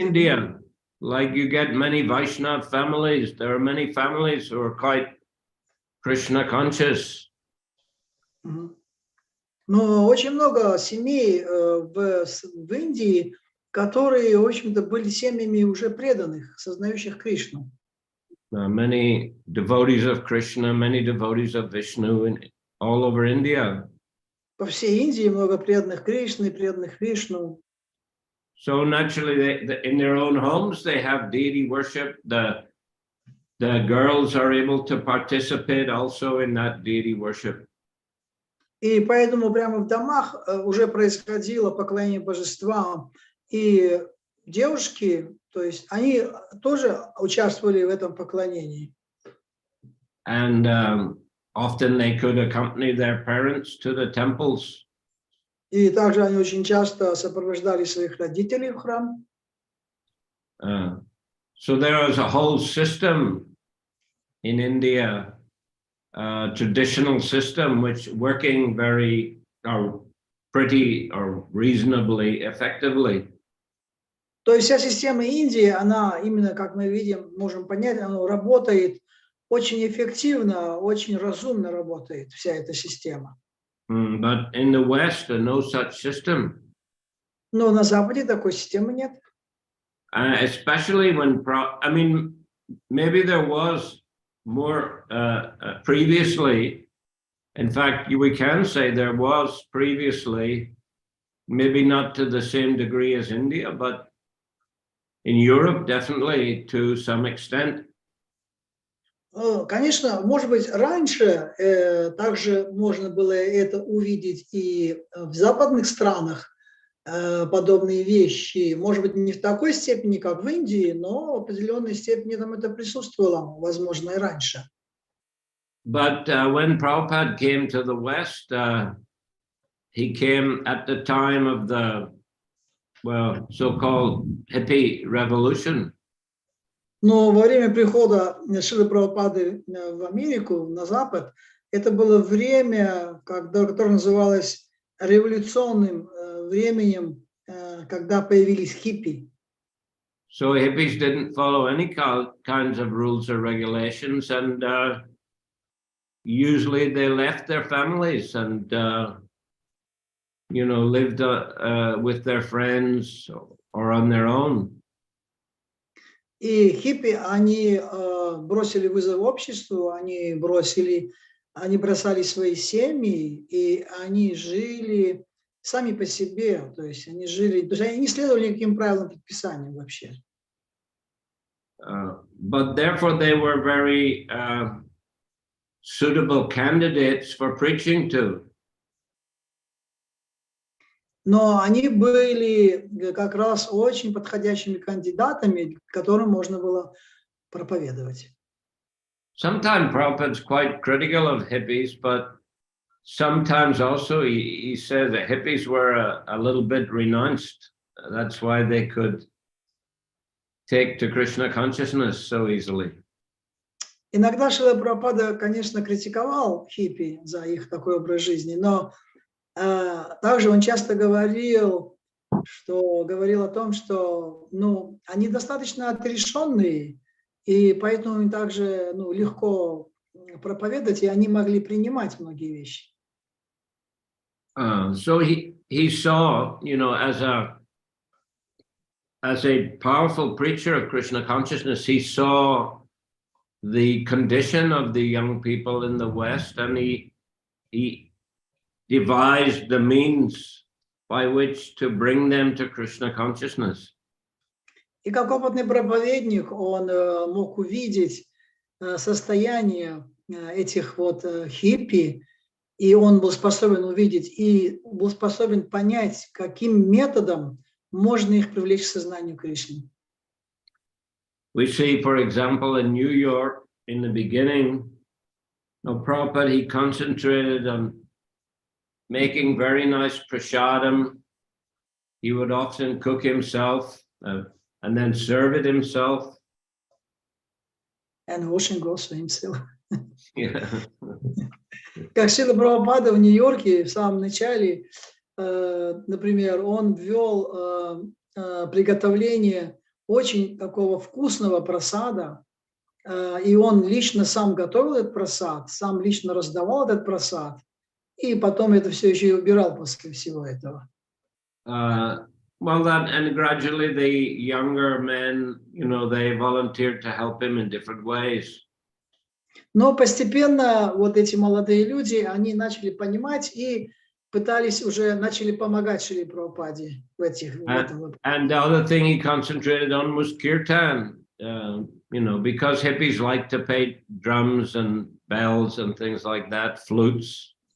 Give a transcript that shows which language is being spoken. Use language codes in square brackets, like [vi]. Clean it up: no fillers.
[en] In India, like you get many Vaishnava families, there are many families who are quite Krishna conscious. [ru] Но очень много семей в Индии, которые, в общем-то, были семьями уже преданных, сознающих Кришну. [en] Many devotees of Krishna, many devotees of Vishnu all over India. [ru] По всей Индии много преданных Кришны, преданных Вишну. [en] So naturally, in their own homes, they have deity worship. The girls are able to participate also in that deity worship. [ru] И поэтому прямо в домах уже происходило поклонение божествам. И девушки, то есть они тоже участвовали в этом поклонении. [en] And often they could accompany their parents to the temples. [ru] И также они очень часто сопровождали своих родителей в храм. [en] So there is a whole system in India, traditional system, which working very or pretty or reasonably effectively. [ru] То есть вся система Индии, она именно, как мы видим, можем понять, она работает очень эффективно, очень разумно работает вся эта система. [en] But in the West, there's no such system. [ru] Но на Западе такой системы нет. [en] Especially when, I mean, maybe there was more previously. In fact, we can say there was previously, maybe not to the same degree as India, but in Europe, definitely to some extent. [ru] Конечно, может быть, раньше также можно было это увидеть и в западных странах, подобные вещи. Может быть, не в такой степени, как в Индии, но в определенной степени там это присутствовало, возможно, и раньше. [en] But when Prabhupada came to the West, he came at the time of the, well, so-called hippie revolution. [ru] Но во время прихода Шрилы Прабхупады в Америку, на Запад, это было время, которое называлось революционным временем, когда появились хиппи. [en] So hippies didn't follow any kinds of rules or regulations, and usually they left their families and lived with their friends or on their own. [ru] И хиппи, они бросили вызов обществу, они бросали свои семьи, и они жили сами по себе, то есть они не следовали никаким правилам, предписаниям вообще. [en] But therefore they were very suitable candidates for preaching to. [ru] Но они были как раз очень подходящими кандидатами, которым можно было проповедовать. [en] Sometimes Prabhupada's quite critical of hippies, but sometimes also he said that hippies were a little bit renounced. That's why they could take to Krishna consciousness so easily. [ru] Иногда Шрила Прабхупада, конечно, критиковал хиппи за их такой образ жизни, но также он часто говорил о том, что они достаточно отрешенные, и поэтому им также легко проповедовать, и они могли принимать многие вещи. [en] So he saw, as a powerful preacher of Krishna consciousness, he saw the condition of the young people in the West, and he devised the means by which to bring them to Krishna consciousness. [ru] И как опытный проповедник он мог увидеть состояние этих хиппи, и он был способен увидеть и был способен понять, каким методом можно их привлечь к сознанию Кришны. [en] We see, for example, in New York, in the beginning, Prabhupada, he concentrated on making very nice prasadam. He would often cook himself and then serve it himself. And washing also himself. Yeah. [ru] Как Шрила Прабхупада в Нью-Йорке в самом начале, например, он ввел приготовление очень такого вкусного прасада, и он лично сам готовил этот прасад, сам лично раздавал этот прасад, и потом это все еще и убирал после всего этого. [en] And gradually the younger men, they volunteered to help him in different ways. [ru] Но постепенно эти молодые люди, они начали понимать и начали помогать Шриле Прабхупаде в этом. [en] And the other thing he concentrated on was kirtan, because hippies like to play drums and bells and things like that, flutes.